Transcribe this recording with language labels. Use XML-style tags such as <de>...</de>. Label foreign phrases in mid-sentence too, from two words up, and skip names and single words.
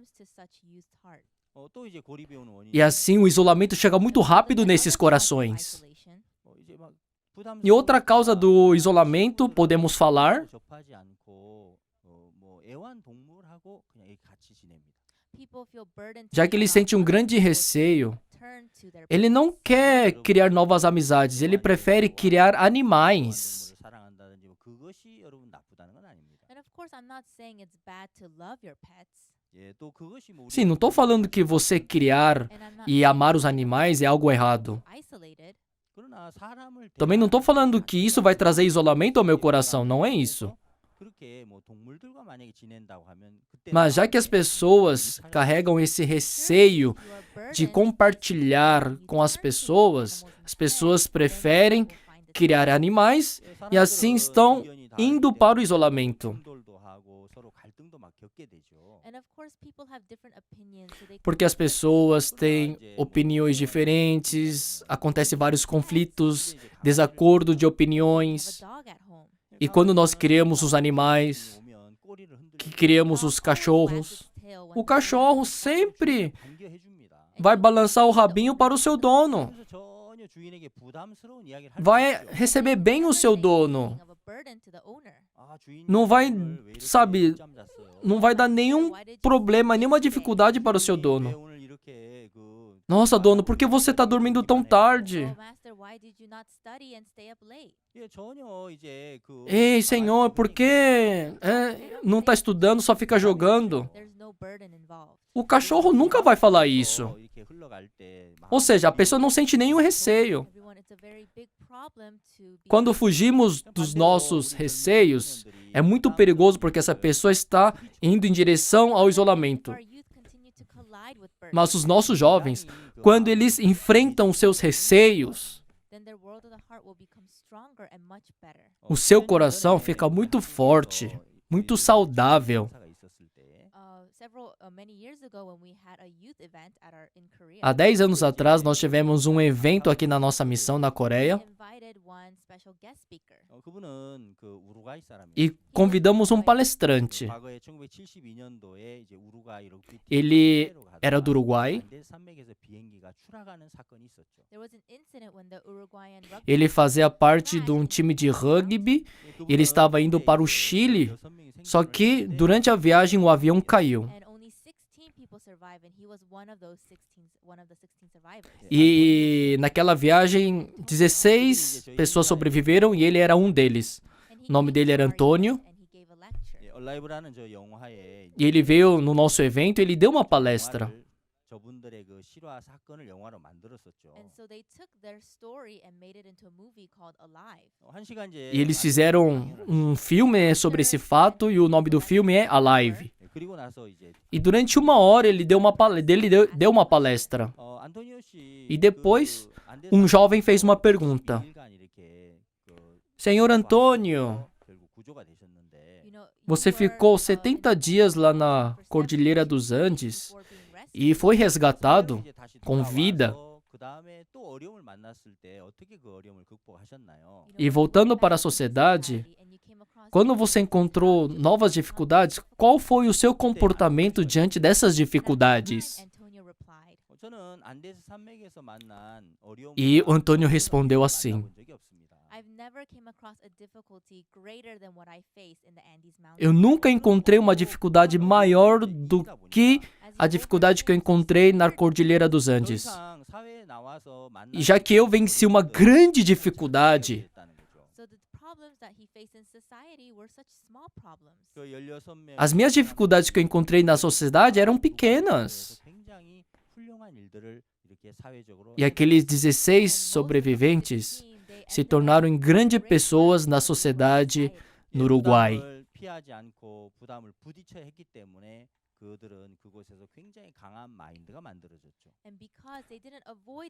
<ko>또 이제 고립이 오는 원인이</ko> <pt>E assim o isolamento chega muito rápido nesses corações.</pt> <ko>이제 막 부담스러운</ko> <pt>E outra causa do isolamento, podemos falar,</pt> <ko>접하지 않고 뭐 애완동물하고 그냥 이렇게 같이 지냅니다.</ko> <pt>já que ele sente um grande receio, ele não quer criar novas amizades, ele prefere criar animais.</pt> <ko>동물을 사랑한다든지 뭐 그것이 여러분 나쁘다는 건 아닙니다.</ko> <en>And of course, I'm not saying it's bad to love your pets.</en> <ko>예, 또 그것이 뭐</ko> <pt>Sim, não estou falando que você criar</pt> <en>And I'm not</en> <pt>e amar os animais é algo errado.</pt> <en>isolated.</en> <ko>그러나 사람을</ko> <pt>Também não estou falando que isso vai trazer isolamento ao meu coração, não é isso.</pt> <ko>그렇게 뭐 동물들과 만약에 지낸다고 하면 그때</ko> <pt>Mas já que as pessoas carregam esse receio de compartilhar com as pessoas preferem criar animais e assim estão indo para o isolamento.</pt> <ko>충돌도 하고 서로 갈등도 막 겪게 되죠.</ko> <en>And of course, people have different opinions. So they</en> <pt>Porque as pessoas têm opiniões diferentes, acontecem vários conflitos, desacordo de</pt> <en>have a</en> <pt>opiniões.</pt> <en>dog at home.</en> <pt>E quando nós criamos os animais,</pt> <ko>오면 꼬리를</ko> <pt>que</pt> <ko>흔들고</ko> <pt>criamos os cachorros, o cachorro sempre vai balançar o rabinho para o seu dono.</pt> <ko>그래서 전혀 주인에게 부담스러운 이야기를 할</ko> <pt>Vai</pt> <ko>수 없죠.</ko> <pt>receber bem o seu dono.</pt> <en>Of a burden to the owner.</en> <ko>아, 주인이</ko> <pt>Não vai,</pt> <ko>오늘 왜 이렇게</ko> <pt>sabe,</pt> <ko>늦잠 잤어요?</ko> <pt>não vai dar nenhum problema, nenhuma dificuldade para o seu</pt> <ko>왜</ko> <pt>dono.</pt> <ko>오늘 이렇게 그</ko> <pt>Nossa, dono, por que você está dormindo tão tarde?</pt> <en>Oh, master, why did you not study and stay up late?</en> <ko>예, 전혀 이제 그</ko> <pt>Ei, senhor, por que não está estudando, só fica jogando?</pt> <en>There's no burden involved.</en> <pt>O cachorro nunca vai falar isso.</pt> <ko>이렇게 흘러갈 때</ko> <pt>Ou seja, a pessoa não sente nenhum receio.</pt> <en>Everyone, it's a very big problem to be</en> <pt>Quando fugimos dos nossos receios, é muito perigoso porque essa pessoa está indo em direção ao isolamento.</pt> <en>our youth continue to collide with burdens.</en> <pt>Mas os nossos jovens, quando eles enfrentam os seus receios,</pt> <en>Then their world of the heart will become stronger and much better.</en> <pt>o seu coração fica muito forte, muito saudável.</pt> <en>Many years ago, when we had a youth event in Korea,</en> <pt>Há 10 anos atrás, nós tivemos um evento aqui na nossa missão na Coreia</pt> <en>we invited one special guest speaker.</en> <ko>그분은 그 우루과이 사람이에요.</ko> <pt>e convidamos um palestrante.</pt> <ko>과거에 1972년도에 이제 우루과이 럭비</ko> <pt>Ele</pt> <ko>팀</ko> <pt>era do Uruguai.</pt> <ko>안데스 산맥에서 비행기가 추락하는 사건이 있었죠.</ko> <en>There was an incident when the Uruguayan rugby</en> <pt>Ele fazia parte de um time de rugby. Ele estava indo para o Chile, só que durante a viagem o avião caiu.</pt> <en>and only 16 people survived, and he was one of the 16 survivors.</en> <pt>E naquela viagem, 16 pessoas sobreviveram e ele era um deles.</pt> <en>And he</en> <pt>O nome</pt> <en>came</en> <pt>dele</pt> <en>to</en> <pt>era</pt> <en>our youth</en> <pt>Antônio.</pt> <en>and he gave a lecture.</en> <ko>얼라이브라는 저 영화에</ko> <pt>E ele veio no nosso evento e ele deu uma palestra.</pt> <ko>저분들의 그 실화 사건을 영화로 만들었었죠.</ko> <en>And so they took their story and made it into a movie called Alive.</en> <ko>한 시간 이제</ko> <pt>E eles fizeram um filme sobre esse fato e o nome do filme é Alive.</pt> <ko>그리고 나서 이제</ko> <pt>E durante 1 hora ele deu uma palestra.</pt> <ko>안토니오 씨</ko> <pt>E depois, um jovem fez uma pergunta. Senhor Antônio,</pt> <ko>결국 구조가 되셨는데</ko> <en>You know,</en> <pt>você</pt> <en>you were,</en> <pt>ficou 70 dias lá na Cordilheira dos Andes</pt> <en>before being rescued.</en> <pt>e foi resgatado com vida.</pt> <ko>그다음에 또 어려움을 만났을 때 어떻게 그 어려움을 극복하셨나요?</ko> <en>You know,</en> <pt>E</pt> <en>when you</en> <pt>voltando</pt> <en>went</en> <pt>para a</pt> <en>back to</en> <pt>sociedade,</pt> <en>society and you came across</en> <pt>quando você encontrou novas dificuldades, qual foi o seu comportamento diante dessas dificuldades?</pt> <en>Antonio replied,</en> <ko>저는 안데스 산맥에서 만난 어려움</ko> <pt>E o Antônio respondeu assim:</pt> <en>I've never came across a difficulty greater than what I face in the Andes Mountains.</en> <pt>Eu nunca encontrei uma dificuldade maior do que a dificuldade que eu encontrei na Cordilheira dos</pt> <ko>더</ko> <pt>Andes.</pt> <ko>이상 사회에 나와서 만날</ko> <pt>E já que eu venci uma grande dificuldade,</pt> <ko>있다는 거죠.</ko> <en>So the problems that he faced in society were such small problems.</en> <ko>그 16명</ko> <pt>as minhas dificuldades que eu encontrei na sociedade eram pequenas.</pt> <ko>굉장히 훌륭한 일들을 이렇게 사회적으로</ko> <pt>E aqueles 16 sobreviventes se tornaram grandes pessoas na sociedade no Uruguai.</pt> <ko>부담을 피하지 않고 부담을 부딪혀야 했기 때문에 그들은 그곳에서 굉장히 강한 마인드가 만들어졌죠.</ko> <en>And because they didn't avoid the</en>